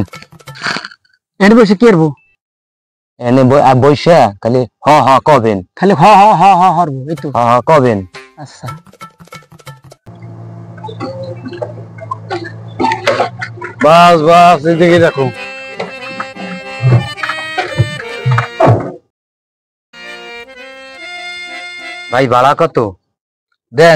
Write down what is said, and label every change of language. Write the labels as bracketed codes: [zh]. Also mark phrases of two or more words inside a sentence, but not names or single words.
[bn] এনে বসে কি করবো? এনে বইসা খালি হ হ কবেন, খালি হ হ হ হ হরবো, এই তো। হ হ কবেন। আচ্ছা বাস বাস, এইদিকে রাখো। ভাই ভাড়া কত দেন?